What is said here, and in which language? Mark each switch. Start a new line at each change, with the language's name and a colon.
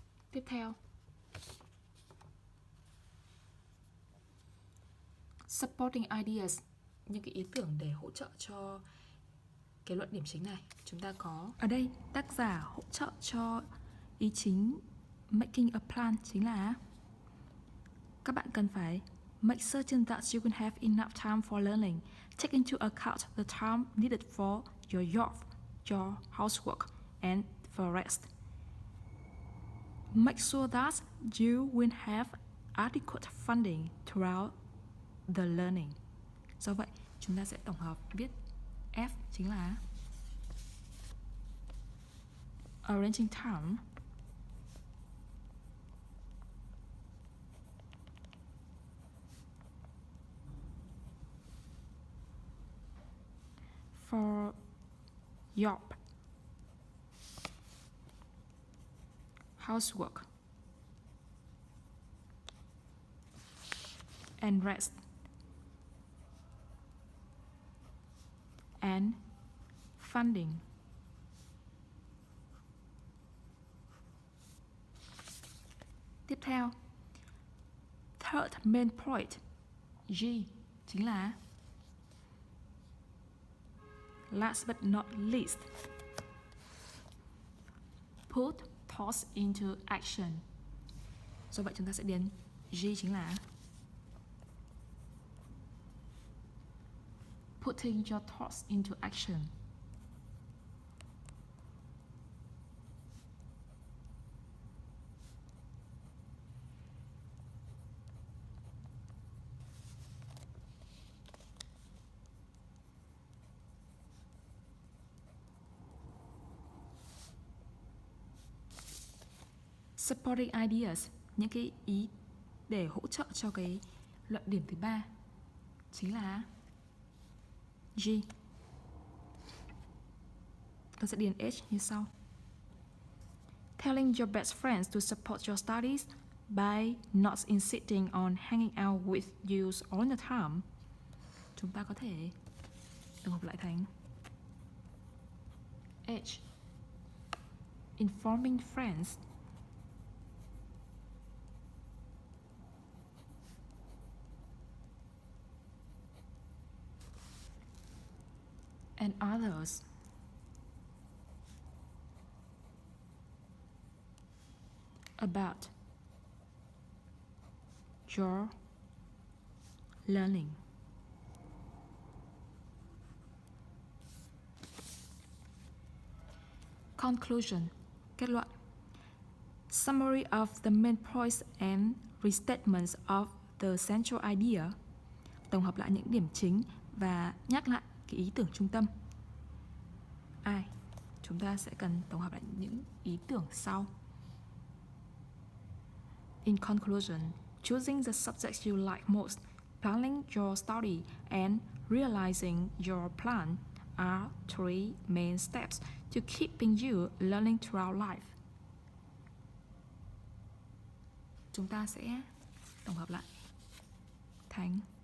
Vietnamese: Tiếp theo,
English: supporting ideas,
Vietnamese: những cái ý tưởng để hỗ trợ cho cái luận điểm chính này. Chúng ta có ở đây tác giả hỗ trợ cho ý chính making a plan chính là các bạn cần phải
English: make certain that you can have enough time for learning. Take into account the time needed for your job, your housework, and for rest. Make sure that you will have adequate funding throughout the learning.
Vietnamese: Do vậy, chúng ta sẽ tổng hợp viết F chính là
English: arranging time for job, housework, and rest, and funding.
Vietnamese: Tiếp theo,
English: third main point, G,
Vietnamese: chính là
English: last but not least, put thoughts into action.
Vietnamese: Do vậy chúng ta sẽ điền G chính là
English: putting your thoughts into action.
Vietnamese: Supporting ideas, những cái ý để hỗ trợ cho cái luận điểm thứ ba chính là G. Ta sẽ điền H như sau.
English: Telling your best friends to support your studies by not insisting on hanging out with you all the time.
Vietnamese: Chúng ta có thể tổng hợp lại thành H.
English: Informing friends and others about your learning. Conclusion,
Vietnamese: kết luận.
English: Summary of the main points and restatements of the central idea.
Vietnamese: Tổng hợp lại những điểm chính và nhắc lại cái ý tưởng trung tâm. Chúng ta sẽ cần tổng hợp lại những ý tưởng sau.
English: In conclusion, choosing the subjects you like most, planning your study, and realizing your plan are three main steps to keeping you learning throughout life.
Vietnamese: Chúng ta sẽ tổng hợp lại.
English: Thành.